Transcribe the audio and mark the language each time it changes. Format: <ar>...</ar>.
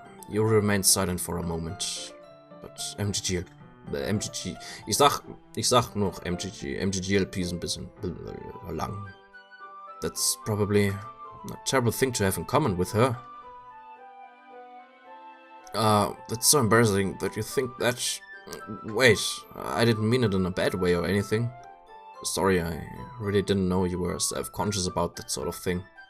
<en>You remain silent for a moment.</en> <de>But MGG, ich sag noch MGGLP ist ein bisschen lang.</de> <en>That's probably a terrible thing to have in common with her. That's so embarrassing that you think that. Wait, I didn't mean it in a bad way or anything. Sorry, I really didn't know you were self-conscious about that sort of thing.</en>